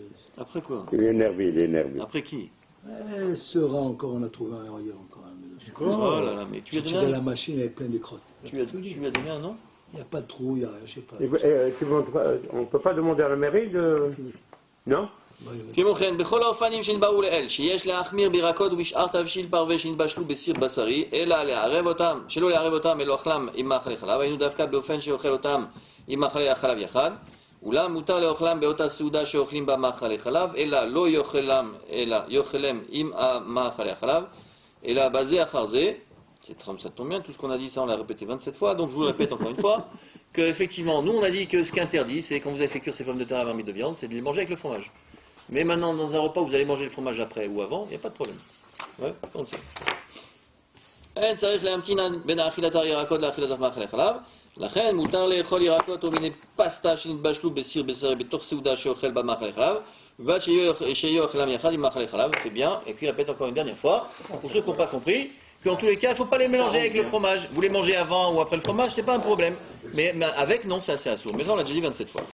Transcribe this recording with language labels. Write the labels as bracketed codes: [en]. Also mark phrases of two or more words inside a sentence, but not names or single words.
[fr] Après quoi? Il est énervé. Après qui? Sera encore, on a trouvé un ailleurs encore un. Oh là là, mais tu as Tu donné vois, un la machine elle est pleine de crottes. Tu as donné un nom? Il n'y a pas de trou, il n'y a rien, je sais pas. On ne peut pas demander à la mairie de... Non? [he] כמו כן, בכל האופנים שנתבהרו לאל, שיש להחמיר בירקות ובשאר תבשיל פרווה שנתבשלו בסיר בשרי, אלא לערב אותם, שלא לערב אותם אלא אוכלם עם מאכלי חלב, היינו דווקא באופן שאוכל אותם עם מאכלי החלב יחד, אולם מותר לאוכלם באותה סעודה שאוכלים בה מאכלי חלב, אלא לא יאכלם עם מאכלי החלב, אלא בזה אחר זה, [fr] ça tombe bien, tout ce qu'on a dit ça on l'a répété 27 fois, donc je vous le répète encore une fois, que effectivement, nous on a dit que ce qui est interdit, c'est quand vous avez fait cuire ces pommes de terre à la marmite de viande, c'est de les manger avec le fromage. Mais maintenant, dans un repas, vous allez manger le fromage après ou avant, il n'y a pas de problème. Ouais, on le sait. [he] אין צריך להמתין בין אכילת הירקות לאכילת מאכלי חלב, לכן מותר לאכול ירקות או מיני פסטה שנתבשלו בסיר בשרי בתוך סעודה שאוכל בה מאכלי חלב, ועד שיהיו אכלם יחד עם מאכלי חלב, [fr] c'est bien, et puis répète encore une dernière fois, pour ceux qui n'ont pas compris, qu'en tous les cas, il ne faut pas les mélanger avec le fromage. Vous les mangez avant ou après le fromage, c'est pas un problème. Mais avec, non, c'est assez assourd. Mais ça, on l'a déjà dit 27 fois.